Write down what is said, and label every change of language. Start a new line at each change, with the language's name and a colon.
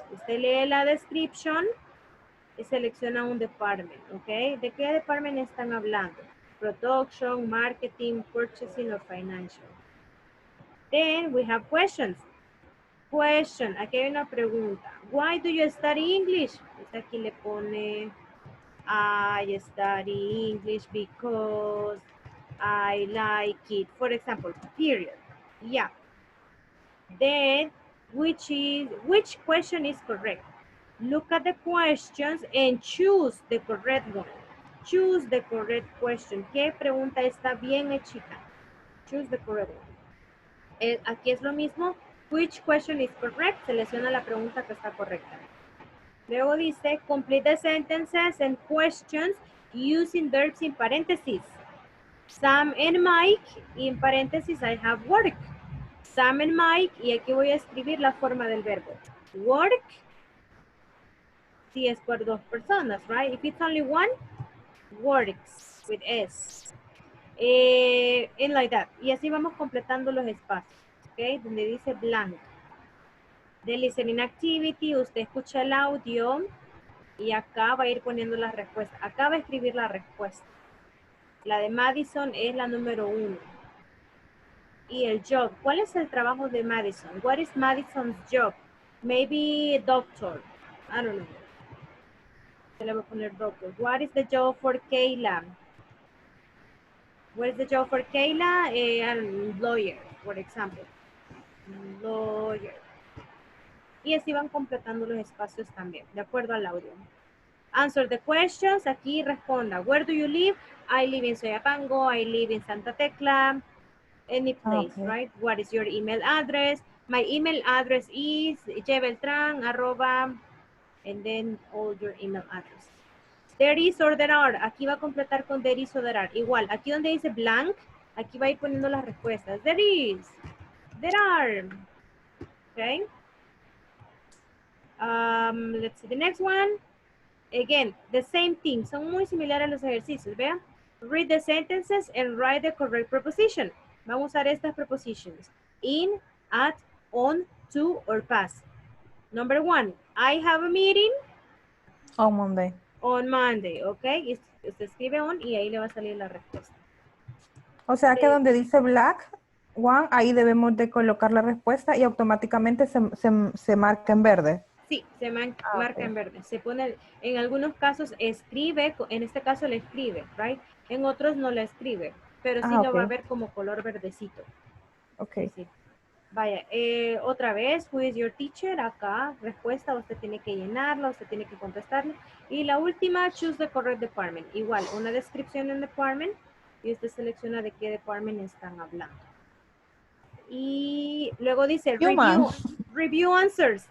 Spanish: Usted lee la description y selecciona un department, ¿ok? ¿De qué department están hablando? Production, marketing, purchasing or financial.
English: Then we have questions. Question,
Spanish: aquí hay una pregunta.
English: Why do you study English?
Spanish: Pues aquí le pone,
English: I study English because I like it. For example, period. Yeah. Then, which question is correct? Look at the questions and choose the correct one. Choose the correct question.
Spanish: ¿Qué pregunta está bien hechita?
English: Choose the correct one.
Spanish: Aquí es lo mismo.
English: Which question is correct?
Spanish: Selecciona la pregunta que está correcta. Luego dice,
English: complete the sentences and questions using verbs in parentheses. Sam and Mike,
Spanish: y en paréntesis
English: I have work.
Spanish: Sam and Mike, y aquí voy a escribir la forma del verbo. Work, si es por dos personas, right?
English: If it's only one, works with S. And like that.
Spanish: Y así vamos completando los espacios, ¿ok? Donde dice blank. De listening activity, usted escucha el audio y acá va a ir poniendo las respuestas. Acá va a escribir la respuesta. La de Madison es la número 1. Y el job. ¿Cuál es el trabajo de Madison?
English: What is Madison's job? Maybe doctor. I don't know.
Spanish: Se le voy a poner doctor.
English: What is the job for Kayla? What is the job for Kayla? Lawyer, for example. Lawyer.
Spanish: Y así van completando los espacios también, de acuerdo al audio.
English: Answer the questions.
Spanish: Aquí responda.
English: Where do you live? I live in Soyapango. I live in Santa Tecla. Any place, Okay. right? What is your email address? My email address is jbeltran@ and then all your email address. There is or there are.
Spanish: Aquí va a completar con
English: there is or there are.
Spanish: Igual, aquí donde dice blank, aquí va a ir poniendo las respuestas.
English: There is. There are. Okay. Let's see the next one. Again, the same thing.
Spanish: Son muy similares a los ejercicios. Vean.
English: Read the sentences and write the correct preposition.
Spanish: Vamos a usar estas prepositions.
English: In, at, on, to, or past. Number 1. I have a meeting. On Monday. On Monday, ¿ok?
Spanish: Y usted escribe on y ahí le va a salir la respuesta. O sea que donde dice black one, ahí debemos de colocar la respuesta y automáticamente se marca en verde. Sí, se marca en verde. Se pone, en algunos casos escribe, en este caso le escribe, right? En otros no le escribe, pero sí lo va a ver como color verdecito. Ok. Sí. Vaya, otra vez,
English: who is your teacher?
Spanish: Acá, respuesta, usted tiene que llenarla, usted tiene que contestarla. Y la última,
English: choose the correct department.
Spanish: Igual, una descripción en department y usted selecciona de qué department están hablando. Y luego dice review answers.